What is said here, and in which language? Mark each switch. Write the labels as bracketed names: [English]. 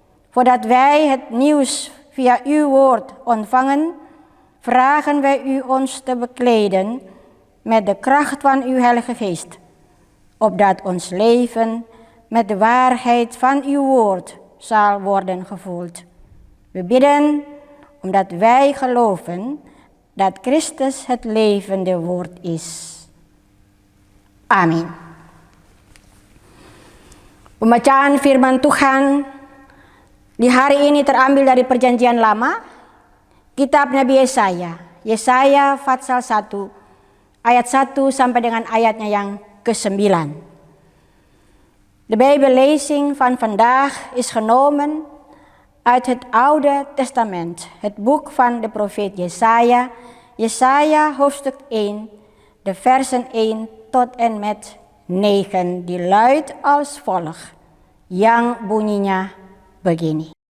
[Dutch] Voordat wij het nieuws via uw woord ontvangen, vragen wij u ons te bekleden met de kracht van uw Heilige Geest, opdat ons leven met de waarheid van uw woord zal worden gevuld. We bidden omdat wij geloven dat Christus het levende woord is. [Indonesian] Amin. Pembacaan firman Tuhan di hari ini terambil dari Perjanjian Lama, kitab Nabi Yesaya pasal 1, ayat 1 sampai dengan ayatnya yang ke-9. [Dutch] De Bijbellezing van vandaag is genomen uit het Oude Testament, het boek van de profeet Jesaja hoofdstuk 1, de versen 1 tot en met 9, die luidt als volgt, [Indonesian] yang bunyinya begini.